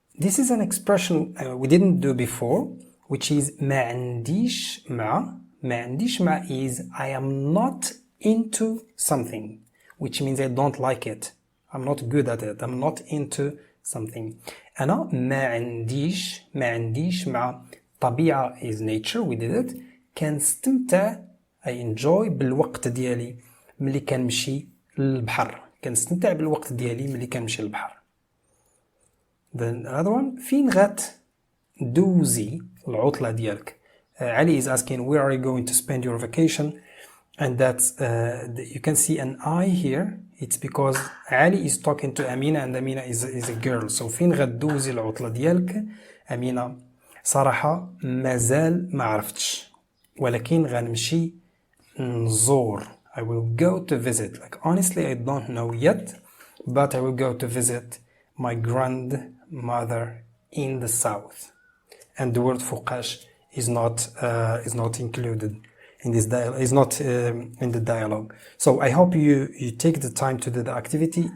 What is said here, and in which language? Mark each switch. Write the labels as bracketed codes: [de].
[en] This is an expression we didn't do before, which is ما عنديش مع is I am not into something, which means I don't like it. I'm not good at it. I'm not into something. [ar] أنا ما عنديش مع طبيعة [en] is nature, we did it. [ar] كنستمتع [en] I enjoy [ar] بالوقت ديالي ملي كنمشي للبحر. كنستمتع بالوقت ديالي ملي كنمشي للبحر. [en] Then another one, [ar] فين غتدوزي العطلة ديالك? [en] Ali is asking, where are you going to spend your vacation? And that's, you can see an I here. It's because Ali is talking to Amina and Amina is a girl. [ar] So فين غتدوزي العطلة ديالك؟ Amina, صراحة مازال ما عرفتش. ولكن غنمشي نزور. [en] I will go to visit. Like honestly, I don't know yet, but I will go to visit my grandmother in the south. And the word فوقاش is not included in this dialogue. Is not in the dialogue. So I hope you take the time to do the activity.